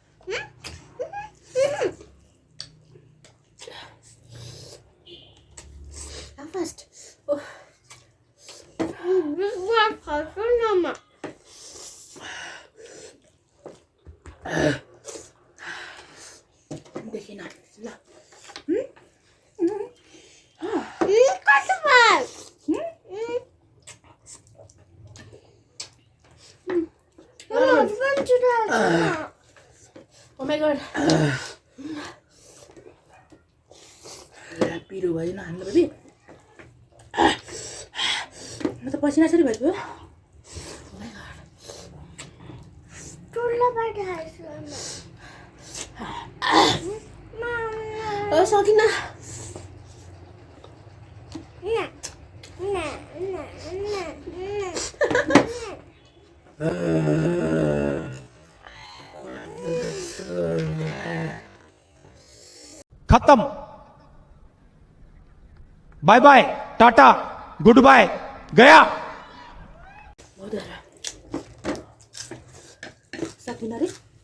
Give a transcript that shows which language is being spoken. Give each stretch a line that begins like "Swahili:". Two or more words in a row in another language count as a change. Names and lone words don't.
Nepali: फास्ट देखिन ल।
English: Oh my god.
Nepali: पिरो भयो न हाम्रो बेबी। म त पसिना सरी भयो। सकिन। खत्म।
English: bye bye, tata, good bye, गया।
Nepali: सकिन रे।